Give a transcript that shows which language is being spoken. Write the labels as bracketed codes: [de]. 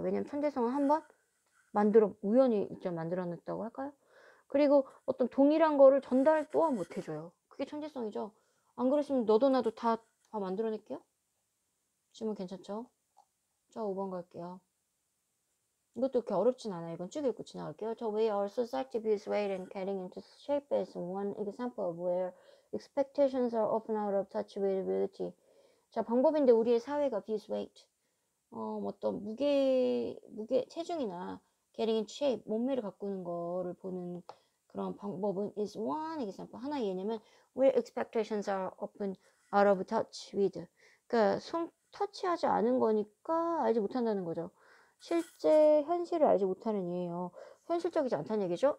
[ko] 왜냐면 천재성은 한번 우연히 만들어냈다고 할까요? 그리고 어떤 동일한 거를 전달 또한 못 해줘요. 그게 천재성이죠. 안 그랬으면 너도 나도 다 만들어낼게요. 질문 괜찮죠? 저 5번 갈게요. 이것도 그렇게 어렵진 않아요. 이건 쭉 읽고 지나갈게요. [en] The way our society views weight and getting into shape is one example of where expectations are often out of touch with reality. [ko] 자, 방법인데 우리의 사회가 [en] views weight. [ko] 어떤 무게, 체중이나 [en] getting into shape, [ko] 몸매를 가꾸는 거를 보는 그런 방법은 [en] is one example. [ko] 하나의 예냐면 [en] where expectations are often out of touch with. [ko] 그러니까 터치하지 않은 거니까 알지 못한다는 거죠. 실제 현실을 알지 못하는 예예요. 현실적이지 않다는 얘기죠.